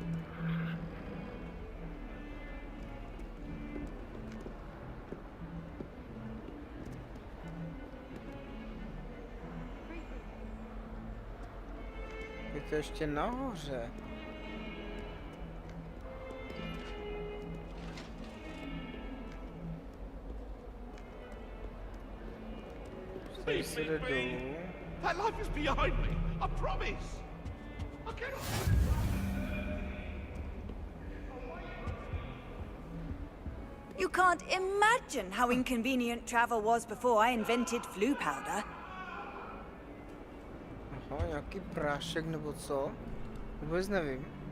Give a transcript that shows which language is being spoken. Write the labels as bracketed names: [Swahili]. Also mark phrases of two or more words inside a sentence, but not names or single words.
[Czech] Je to ještě nahoře. Tady se jde dolů. [English] That life is behind me. I promise. I cannot. You can't imagine how inconvenient travel was before I invented flu powder. [Czech] Aha, nějaký prášek nebo co? Vůbec nevím.